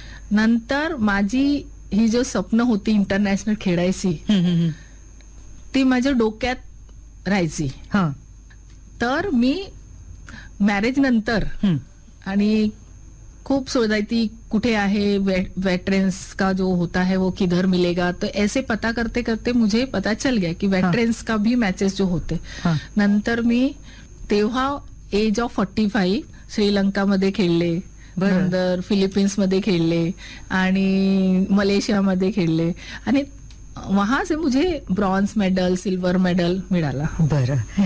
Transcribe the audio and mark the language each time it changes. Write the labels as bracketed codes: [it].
[mr] नंतर माझी ही जो स्वप्न होती इंटरनॅशनल खेळायची ती माझ्या डोक्यात राहायची. तर मी मॅरेज नंतर आणि खूप शोधायची कुठे आहे [hi] वेटरन्स का जो होता है वो किधर मिलेगा. तो ऐसे पता करते करते मुझे पता चल गया कि वेटरन्स का भी मॅचेस जो होते. [mr] नंतर मी तेव्हा एज ऑफ 45 श्रीलंका मध्ये खेळले, नंतर फिलिपिन्स मध्ये खेळले आणि मलेशिया मध्ये खेळले आणि [hi] वहां से मुझे [mr] ब्रॉन्ज मेडल सिल्वर मेडल मिळाला. बरं.